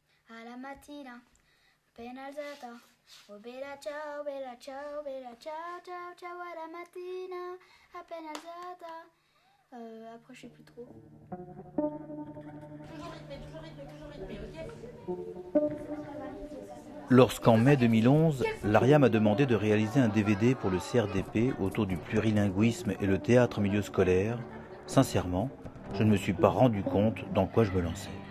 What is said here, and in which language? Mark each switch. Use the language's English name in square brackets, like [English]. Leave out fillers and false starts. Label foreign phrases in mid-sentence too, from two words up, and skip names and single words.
[Italian] alla mattina, appena alzata. Oh bella ciao, bella ciao, bella ciao, ciao, ciao alla mattina, appena alzata. [French] Après, je sais plus trop. Lorsqu'en mai 2011, l'ARIA m'a demandé de réaliser un DVD pour le CRDP autour du plurilinguisme et le théâtre en milieu scolaire, sincèrement, je ne me suis pas rendu compte dans quoi je me lançais.